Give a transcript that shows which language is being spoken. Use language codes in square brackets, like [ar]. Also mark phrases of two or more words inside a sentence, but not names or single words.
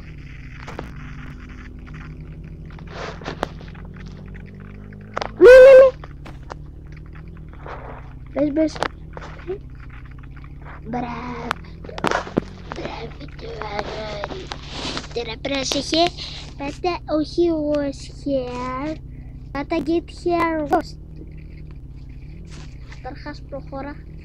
[el] Μπες. Μπράβο το αγόρι. Τώρα πρόσεχε. Πάτα όχι [en] wash hair. Πάτα get hair wash. [el] Καταρχάς προχώρα.